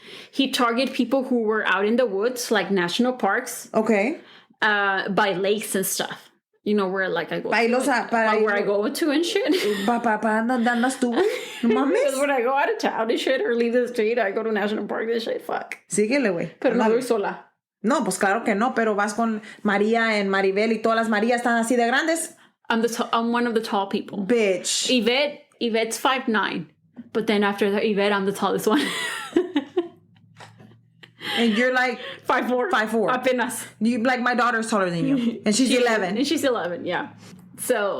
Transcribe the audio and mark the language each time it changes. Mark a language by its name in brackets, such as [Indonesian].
[English] He targeted people who were out in the woods, like national parks. Okay. By lakes and stuff. You know, where like I go where I go to and shit. [Spanish] ¿Dónde andas tú? No mames. [English] Because when I go out of town and shit or leave the street, I go to national park and shit. Fuck. [Spanish] Síguele, güey. Pero no voy sola. No, pues claro que no, pero vas con María and Maribel y todas las Marías están así de grandes. [English] I'm one of the tall people. Bitch. Yvette's 5'9". But then after that, Yvette, I'm the tallest one. And you're like 5'4". 5'4". [Spanish] Apenas. [English] You like my daughter's taller than you, and she's 11. And she's 11, yeah. So